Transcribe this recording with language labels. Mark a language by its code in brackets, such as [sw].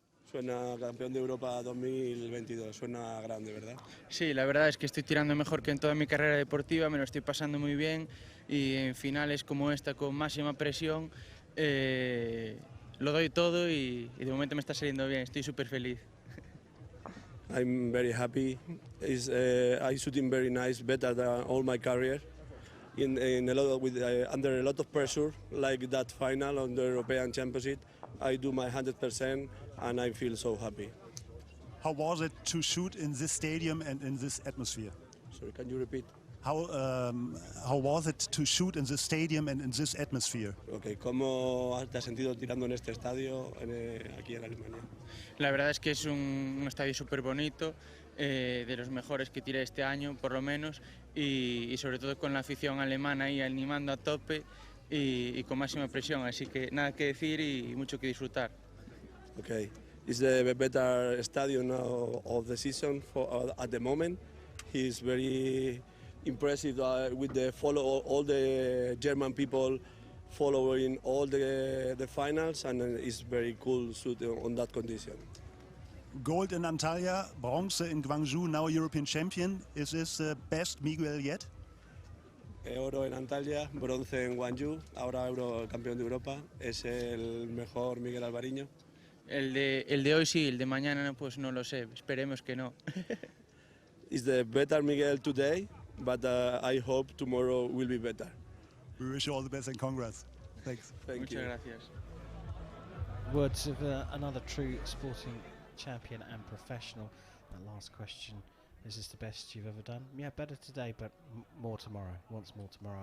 [es] Suena campeón de Europa 2022, suena grande, ¿verdad? Sí, la verdad es que estoy tirando mejor que en toda mi carrera deportiva, me lo estoy pasando muy bien y en finales como esta con máxima presión lo doy todo y de momento me está saliendo bien, estoy súper feliz. [en] I'm very happy. I shooting very nice, better than all my career. In a lot with under a lot of pressure, like that final on the European Championship, I do my 100% and I feel so happy. How was it to shoot in this stadium and in this atmosphere? Sorry, can you repeat? How was it to shoot in this stadium and in this atmosphere? [es] Okay, ¿cómo te has sentido tirando en este estadio aquí en Alemania? La verdad es que es un estadio súper bonito, de los mejores que tiré este año, por lo menos, y sobre todo con la afición alemana ahí animando a tope y con máxima presión, así que nada que decir y mucho que disfrutar. [en] Okay, It's the better stadium of the season at the moment. He's very impressive with the all the German people following all the finals, and it's very cool shoot on that condition. Gold in Antalya, bronze in Guangzhou, now European champion. Is this the best Miguel yet? [es] Oro en Antalya, bronce en Guangzhou, ahora campeón de Europa. Es el mejor Miguel Alvariño. El de hoy sí, el de mañana pues no lo sé, esperemos que no. [en] It's the better Miguel today, but I hope tomorrow will be better. We wish you all the best and congrats. Thanks. Thank you. [es] Muchas gracias. [en] Words of another true sporting champion and professional. That last question, is this the best you've ever done? Yeah, better today, but more tomorrow. Once more tomorrow.